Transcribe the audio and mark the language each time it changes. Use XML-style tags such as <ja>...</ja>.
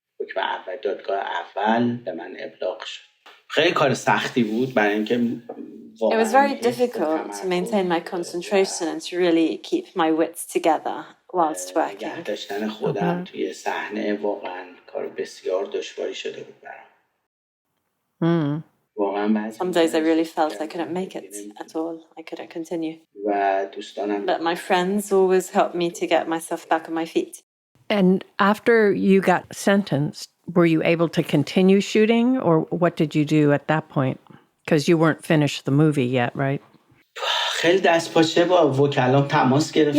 <fa>حکم اول دادگاه اول به من ابلاغ شد. خیلی کار سختی بود برای اینکه</fa> <en>It was very difficult to maintain my concentration and to really keep my wits together whilst working.</en> <fa>نگه داشتن خودم توی صحنه واقعا کار بسیار دشواری شده بود برام. واقعا</fa> <en>Some days I really felt I couldn't make it at all. I couldn't continue.</en> <fa>و دوستانم</fa> <en>But my friends always helped me to get myself back on my feet. And after you got sentenced, were you able to continue shooting, or what did you do at that point? Because you weren't finished the movie yet, right?</en> <fa>خیلی دستپاچه با وکلام تماس گرفتم.</fa>